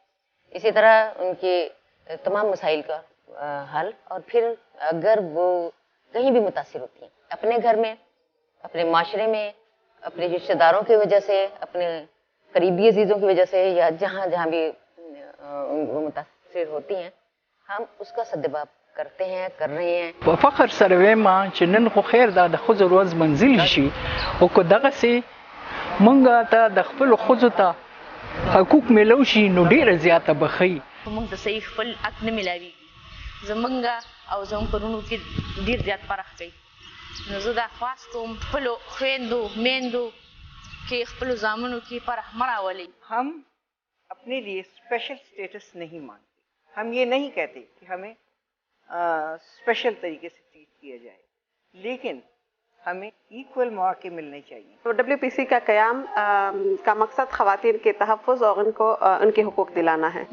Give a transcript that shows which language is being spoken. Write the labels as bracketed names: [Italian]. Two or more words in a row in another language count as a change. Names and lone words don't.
[Urdu] اسی طرح ان کے تمام مسائل کا حل, اور پھر اگر وہ کہیں بھی متاثر ہوتی ہیں اپنے گھر میں, اپنے معاشرے میں, اپنے رشتہ داروں کی وجہ سے, اپنے قریبی عزیزوں کی وجہ سے, یا جہاں جہاں بھی وہ متاثر ہوتی ہیں, ہم اس کا سدباب کرتے ہیں, کر رہے ہیں. [Pashto] په فخر سره وایم چې نن خو خیر دا د ښځو ورځ منزلي شي او که دغسې موږ ته د خپلو ښځو ته حقوق میلو شي نو ډېره زیاته به ښه وي. موږ ته صحیح خپل حق نه میلاویږي. زمونږ او زموږ کورونو کې ډېر زیات فرق کوي. نو زه دا خواست کوم خپلو خویندو میندو کې خپلو زامنو کې فرق مه راولئ. [Urdu] ہم اپنے لیے [English] special status [Urdu] نہیں مانتے. ہم یہ نہیں کہتے کہ ہمیں اسپیشل طریقے سے ٹریٹ کیا جائے, لیکن ہمیں ایکول مواقع ملنے چاہیے. تو WPC کا قیام کا مقصد خواتین کے تحفظ اور ان کو ان کے حقوق دلانا ہے.